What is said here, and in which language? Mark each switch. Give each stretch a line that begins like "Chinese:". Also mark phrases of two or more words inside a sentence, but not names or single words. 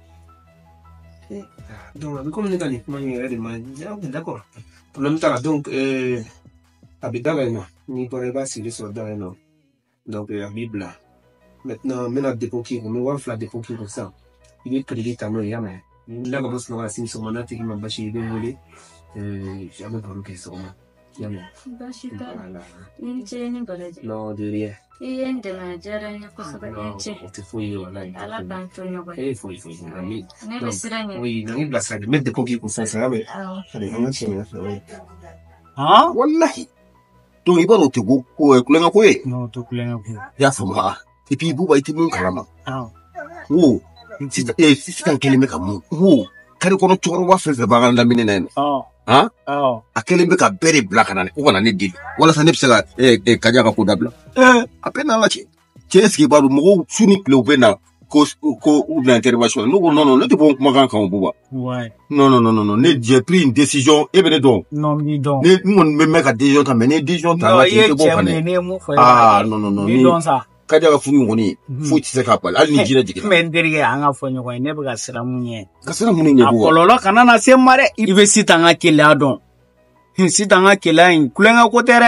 Bambara: donc a bɛ komi ne ka nin kuma in yɛrɛ de ma
French: d'accord problème
Bambara: t'a la donc a bɛ da la yen nɔ n'i bɔra i b'a sigi sɔrɔ da la yen nɔ donc a b'i bila maintenant n bɛna dépôt k'i kun n bɛ 1000 dépôt k'i kun sisan i bɛ crédit ta n'o ye i y'a mɛn ni n wulila ka bɔ sunɔgɔ la sini sɔgɔma n'a tigi ma basi i bɛ n wele an bɛ baro kɛ sɔgɔma i y'a mɛn basi t'a la i ni ce ni baraji
French: non de rien
Bambara: i ye n dɛmɛ a diyara n ye kosɛbɛ i ni ce o tɛ foyi ye walayi ala k'an to ɲɔgɔn ye foyi ne bɛ siran ɲɛ oui na ngi bilasira de n bɛ dépôt k'i kun sisan sisan i y'a mɛn allez an ka tiɲɛ ɲɛfɛ oui wallahi donc i b'a dɔn o tɛ kulonkɛ ko ye non o tɛ kulonkɛ ko ye i y'a faamu
French: et puis
Bambara: Buba i tɛ mun kalama n ko sisan kelen bɛ ka mun n ko kari kɔnɔ cɛkɔrɔba fɛn fɛn b'an ka lamini na yen nɔ a kelen bɛ ka bɛɛ de bila ka na ko ka na ne deli walasa ne bɛ se ka Kaja ka ko dabila a bɛɛ n'a la cɛ
French: est-ce que
Bambara: i b'a dɔn mɔgɔw su ni tile u bɛ na ko u bɛna intervention ne ko non ne tɛ bɔ kumakan kan o Buba non
French: j'ai pris une décision
Bambara: e bɛ ne dɔn ne n kɔni bɛ mɛn ka décision ta mais ne décision ta la cɛ tɛ bɔ ka ne non Kaja ka furu in kɔni foyi tɛ se k'a bali hali ni jinɛ jiginna mais n terikɛ an ka fɔ ɲɔgɔn ye ne bɛ ka siran mun ɲɛ ka siran mun ɲɛ a kɔlɔlɔ kana na se n ma dɛ i bɛ sitan ka keleya dɔn sitan ka keleya in kulonkɛ ko tɛ dɛ